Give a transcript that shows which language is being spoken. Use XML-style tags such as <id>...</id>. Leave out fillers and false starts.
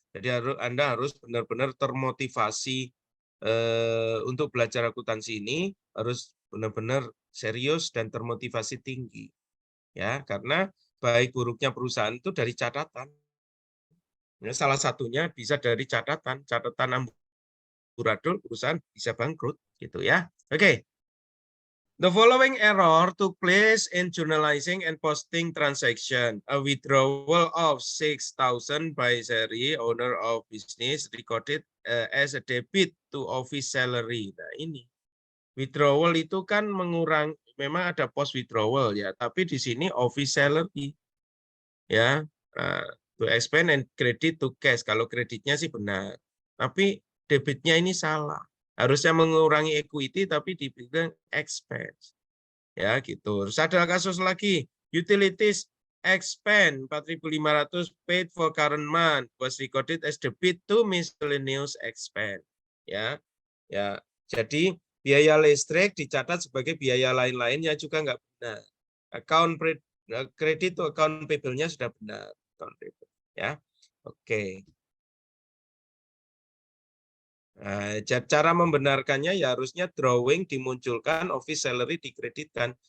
<id>Jadi Anda harus benar-benar termotivasi untuk belajar akuntansi ini harus benar-benar serius dan termotivasi tinggi. Ya, karena baik buruknya perusahaan itu dari catatan. Ya, salah satunya bisa dari catatan amburadul, perusahaan bisa bangkrut gitu ya. Oke.</id> <en>The following error took place in journalizing and posting transaction. A withdrawal of 6,000 by Seri, owner of business, recorded as a debit to office salary.</en> <id>Nah ini. Withdrawal itu kan memang ada post withdrawal ya, tapi di sini office salary ya,</id> <en>to expend and credit to cash.</en> <id>Kalau kreditnya sih benar, tapi debitnya ini salah. Harusnya mengurangi equity tapi dibilang expense. Ya gitu. Terus ada kasus lagi,</id> <en>utilities expend 4.500 paid for current month was recorded as debit to miscellaneous expense.</en> <id>Ya. Ya. Jadi biaya listrik dicatat sebagai biaya lain-lainnya juga nggak benar. Kredit to account payable-nya sudah benar. Ya. Oke. Nah, cara membenarkannya ya harusnya drawing dimunculkan, office salary dikreditkan.</id>